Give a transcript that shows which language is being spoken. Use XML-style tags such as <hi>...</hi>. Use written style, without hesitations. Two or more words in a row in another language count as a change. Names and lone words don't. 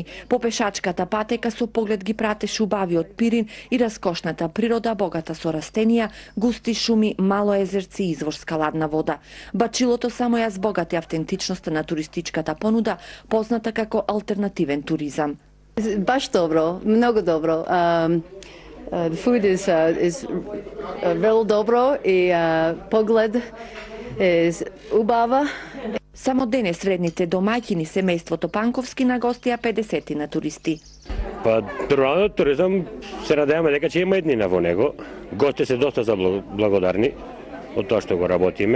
<mk>По пешачката патека со поглед ги пратеше убавиот Пирин и раскошната природа, богата со растенија, густи шуми, мало езерци и изворска ладна вода. Бачилото само ја збогати автентичноста на туристичката понуда, позната како алтернативен туризам. Баш добро, многу добро.</mk> <en>The food is real</en> <mk>добро и поглед е убава. Само денес вредните домаќини семејството Панковски нагостија 50 на туристи. Па, руралниот туризам се надеваме дека ќе има еднина во него. Гости се доста благодарни од тоа што го работиме.</mk>